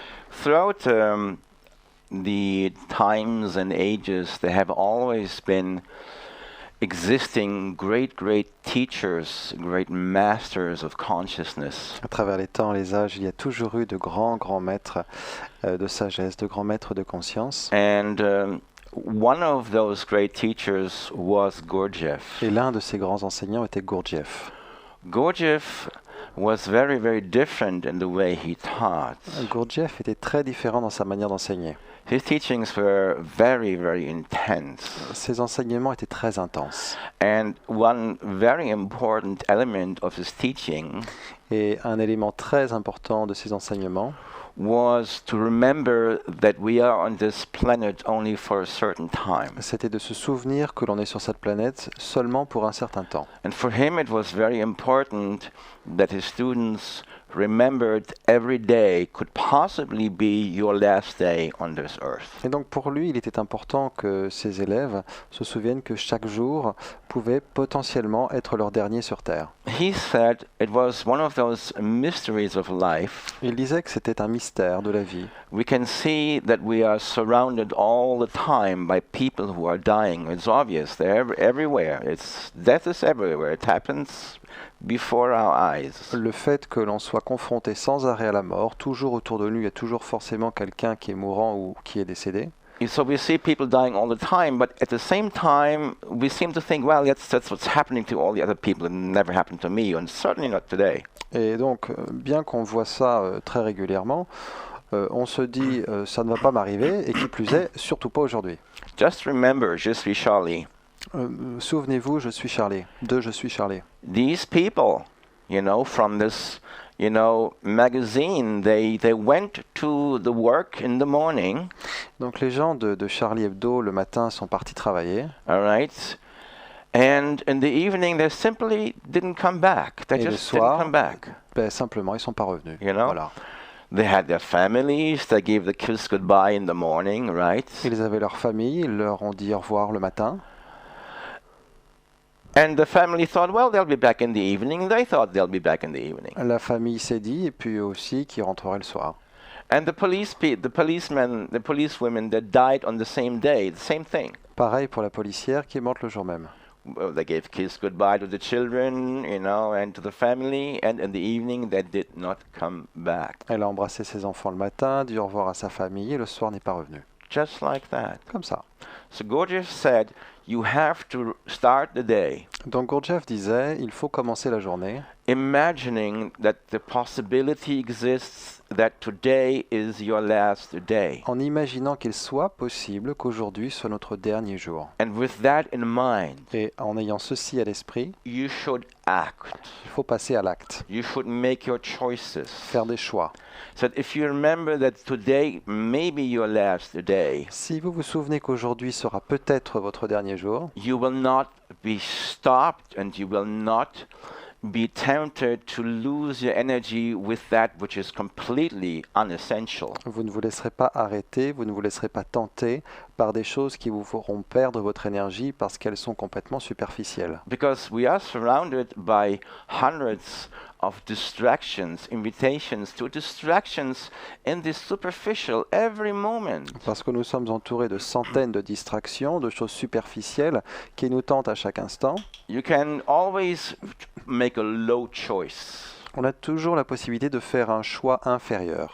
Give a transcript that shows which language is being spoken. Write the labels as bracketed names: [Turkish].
[English] Throughout the times and ages, there have always been existing great teachers, great masters of consciousness. [French] À travers les temps, les âges, il y a toujours eu de grands maîtres de sagesse, de grands maîtres de conscience. [English] And one of those great teachers was Gurdjieff. [French] Et l'un de ces grands enseignants était Gurdjieff. [English] Gurdjieff was very different in the way he taught. [French] Gurdjieff était très différent dans sa manière d'enseigner. [English] His teachings were very intense. [French] Ses enseignements étaient très intenses. [English] And one very important element of his teaching [French] Et un élément très important de ses enseignements [English] was to remember that we are on this planet only for a certain time. [French] c'était de se souvenir que l'on est sur cette planète seulement pour un certain temps. [English] And for him it was very important that his students remembered every day could possibly be your last day on this earth. [French] Et donc pour lui, il était important que ses élèves se souviennent que chaque jour pouvait potentiellement être leur dernier sur Terre. [English] He said it was one of those mysteries of life. [French] Il disait que c'était un mystère de la vie. [English] We can see that we are surrounded all the time by people who are dying. It's obvious, they're everywhere. Death is everywhere. It happens before our eyes. [French] Le fait que l'on soit confronté sans arrêt à la mort, toujours autour de nous, il y a toujours forcément quelqu'un qui est mourant ou qui est décédé. [English] So we see people dying all the time, but at the same time, we seem to think, well, that's what's happening to all the other people. It never happened to me, and certainly not today. [French] Et donc, bien qu'on voit ça très régulièrement, on se dit ça ne va pas m'arriver, et qui plus est, surtout pas aujourd'hui. [English] Just remember, [French] je suis Charlie. Souvenez-vous, je suis Charlie. Je suis Charlie. [English] These people, from this, magazine, they went to the work in the morning. [French] Donc les gens de Charlie Hebdo le matin sont partis travailler. [English] All right. And in the evening, they simply didn't come back. They [French] Et le [English] just [French] soir, [English] didn't come back. [French] Simplement, ils sont pas revenus. Voilà. [English] They had their families. They gave the kids goodbye in the morning, right? [French] Ils avaient leur famille. Ils leur ont dit au revoir le matin. [English] And the family thought, well, they'll be back in the evening. They thought they'll be back in the evening. [French] La famille s'est dit, et puis aussi qu'ils rentreraient le soir. [English] And the policemen, the policewomen that died on the same day, the same thing. [French] Pareil pour la policière qui est morte le jour même. [English] Well, they gave kiss goodbye to the children, and to the family, and in the evening they did not come back. [French] Elle a embrassé ses enfants le matin, dit au revoir à sa famille, et le soir n'est pas revenu. [English] Just like that. [French] Comme ça. [English] So Gurdjieff said, you have to start the day. [French] Donc Gurdjieff disait, il faut commencer la journée [English] imagining that the possibility exists that today is your last day. [French] en imaginant qu'il soit possible qu'aujourd'hui soit notre dernier jour. [English] And with that in mind, [French] Et en ayant ceci à l'esprit, [English] you should act. [French] il faut passer à l'acte, [English] You should make your choices. [French] faire des choix. [English] So that if you remember that today may be your last day, [French] Si vous vous souvenez qu'aujourd'hui sera peut-être votre dernier jour, [English] you will not be stopped and you will not be tempted to lose your energy with that which is completely unessential. [French] Vous ne vous laisserez pas arrêter, vous ne vous laisserez pas tenter par des choses qui vous feront perdre votre énergie parce qu'elles sont complètement superficielles. [English] Because we are surrounded by hundreds of distractions, invitations to distractions in this superficial every moment. [French] Parce que nous sommes entourés de centaines de distractions, de choses superficielles qui nous tentent à chaque instant. [English] You can always make a low choice, [French] On a toujours la possibilité de faire un choix inférieur,